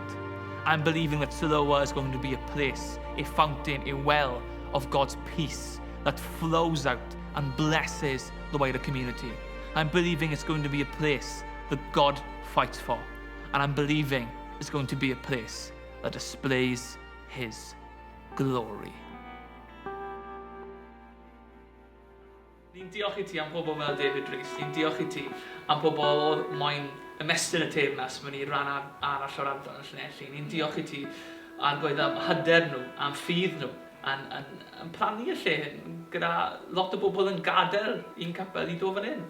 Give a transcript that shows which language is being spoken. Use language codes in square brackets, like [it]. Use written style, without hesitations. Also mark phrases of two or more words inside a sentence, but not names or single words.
[en] I'm believing that Siloah is going to be a place, a fountain, a well of God's peace that flows out and blesses the wider community. I'm believing it's going to be a place that God fights for. And I'm believing it's going to be a place that displays His glory. [cy] Ni'n diolch I ti am pobl fel David Rees. Ni'n diolch I ti am pobl oedd moyn ymestyn y teyrnas mewn I ran arall o'r ardal yn Llanelli. Ni'n diolch I ti ar gwaith am hyder nhw, am ffydd nhw, yn plannu y lle gyda lot o bobl yn gadael un capel I do fan hyn.